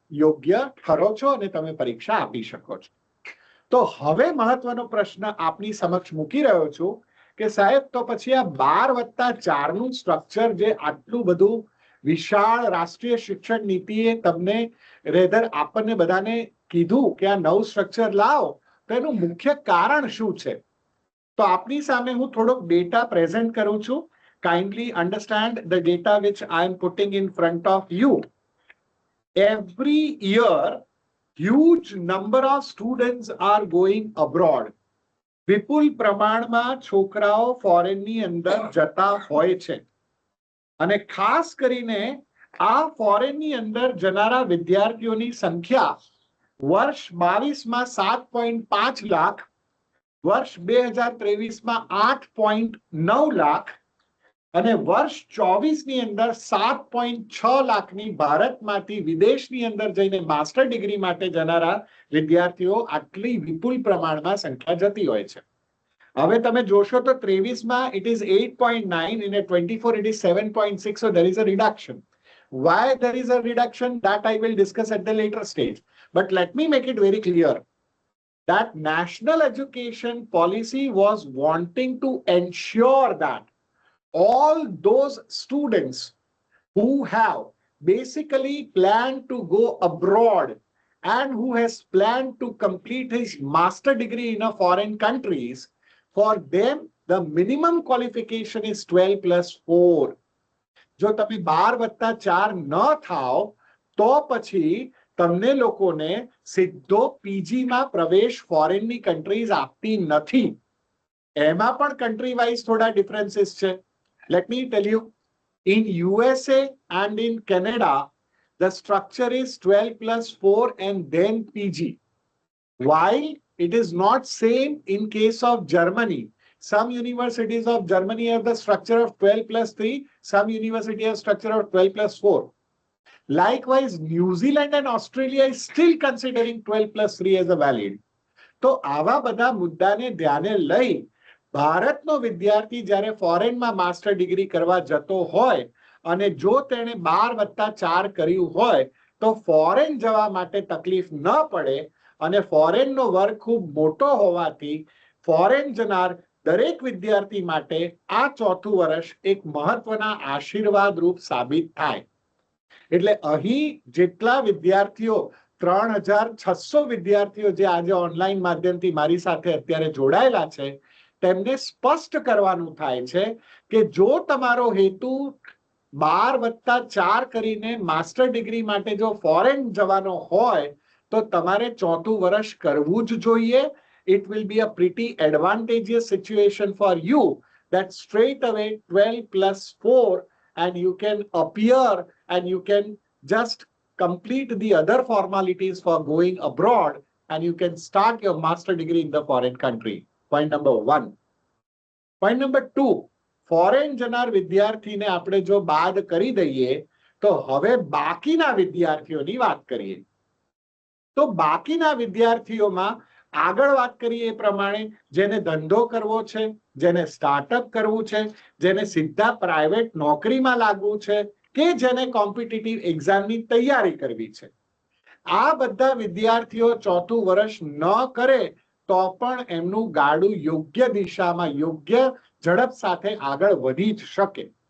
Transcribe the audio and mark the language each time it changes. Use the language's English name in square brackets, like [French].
[Gujarati] યોગ્ય ઠરો છો અને તમે પરીક્ષા આપી શકો છો. તો હવે મહત્વનો પ્રશ્ન આપની સમક્ષ મૂકી રહ્યો છું કે સાહેબ તો પછી આ 12+4 નું સ્ટ્રક્ચર જે આટલું બધું વિશાળ રાષ્ટ્રીય શિક્ષણ નીતિએ તમને રેધર આપણને બધાને કીધું કે આ નવું સ્ટ્રક્ચર લાવો, તો એનું મુખ્ય કારણ શું છે? તો આપની સામે હું થોડોક ડેટા પ્રેઝન્ટ કરું છું. [English] Kindly understand the data which I am putting in front of you. Every year huge number of students are going abroad. [Gujarati] વિપુલ પ્રમાણમાં છોકરાઓ ફોરેનની અંદર જતા હોય છે અને ખાસ કરીને આ ફોરેનની અંદર જનારા વિદ્યાર્થીઓની સંખ્યા વર્ષ 22માં 7.5 લાખ, વર્ષ 2023માં 8.9 લાખ અને વર્ષ 24ની અંદર 7.6 લાખની ભારતમાંથી વિદેશની અંદર જઈને માસ્ટર ડિગ્રી માટે જનારા વિદ્યાર્થીઓ આટલી વિપુલ પ્રમાણમાં સંખ્યા જતી હોય છે. હવે તમે જોશો તો 23માં [English] it is 8.9, in a 24 it is 7.6, so there is a reduction. Why there is a reduction, that I will discuss at the later stage. But let me make it very clear that national education policy was wanting to ensure that all those students who have basically planned to go abroad and who has planned to complete his master degree in a foreign countries, for them the minimum qualification is 12+4. [Gujarati] જો તમે 12+4 ન થાઓ તો પછી તમને લોકોને સીધો પીજીમાં પ્રવેશ ફોરેનની કન્ટ્રીઝ આપતી નથી. એમાં પણ કન્ટ્રી વાઇઝ થોડા ડિફરન્સીસ છે. [English] Let me tell you, in USA and in Canada, the structure is 12+4 and then PG. While it is not same in case of Germany. Some universities of Germany have the structure of 12+3, some university have structure of 12+4. Likewise, New Zealand and Australia is still considering 12+3 as a valid. [Gujarati] તો આવા બધા મુદ્દાને ધ્યાને લઈ ભારતનો વિદ્યાર્થી જ્યારે ફોરેનમાં માસ્ટર ડિગ્રી કરવા જતો હોય અને જો તેણે 12+4 કર્યું હોય તો ફોરેન જવા માટે તકલીફ ન પડે અને ફોરેનનો વર્ગ ખૂબ મોટો હોવાથી ફોરેન જનાર દરેક વિદ્યાર્થી માટે આ ચોથું વર્ષ એક મહત્વના આશીર્વાદ રૂપ સાબિત થાય. એટલે અહીં જેટલા વિદ્યાર્થીઓ 3600 વિદ્યાર્થીઓ જે આજે ઓનલાઈન માધ્યમથી મારી સાથે અત્યારે જોડાયેલા છે તેમને સ્પષ્ટ કરવાનું થાય છે કે જો તમારો હેતુ 12+4 કરીને માસ્ટર ડિગ્રી માટે જો ફોરેન જવાનો હોય તો તમારે ચોથું વર્ષ કરવું જ જોઈએ. [English] It will be a pretty advantageous situation for you that straight away 12+4 and you can appear and you can just complete the other formalities for going abroad and you can start your master degree in the foreign country. Point number 1. Point number 2, [Gujarati] foreign જનાર વિદ્યાર્થીને આપણે જો બાદ કરી દઈએ તો હવે બાકીના વિદ્યાર્થીઓની વાત કરીએ. તો બાકીના વિદ્યાર્થીઓમાં આગળ વાત કરીએ એ પ્રમાણે જેને ધંધો કરવો છે, જેને સ્ટાર્ટઅપ કરવું છે, જેને સીધા પ્રાઇવેટ નોકરીમાં લાગવું છે કે જેને કોમ્પિટિટિવ એક્ઝામની તૈયારી કરવી છે, આ બધા વિદ્યાર્થીઓ ચોથું વર્ષ ન કરે તો પણ એમનું ગાડું યોગ્ય દિશામાં યોગ્ય ઝડપ સાથે આગળ વધી જ શકે.